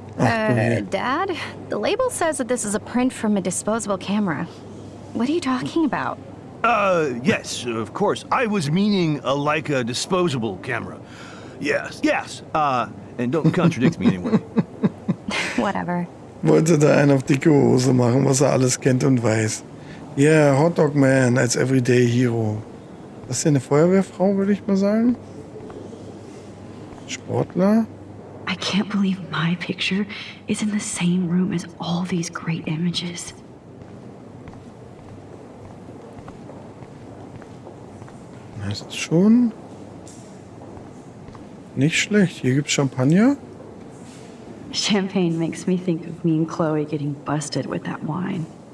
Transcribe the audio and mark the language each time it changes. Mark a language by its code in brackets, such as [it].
[en] Dad, the label says that this is a print from a disposable camera. What are you talking about? Yes, of course. I was meaning a Leica disposable camera. Yes. And don't contradict me anyway. Whatever. [de] Wollte da einen auf dicke Hose machen, was er alles kennt und weiß. Yeah, Hotdog Man als Everyday Hero. Das ist ja eine Feuerwehrfrau, würde ich mal sagen. Sportler. [en] I can't believe my picture is in the same room as all these great images. [de] Das ist schon nicht schlecht. Hier gibt's Champagner. [en] Champagne makes me think of me and Chloe getting busted with that wine.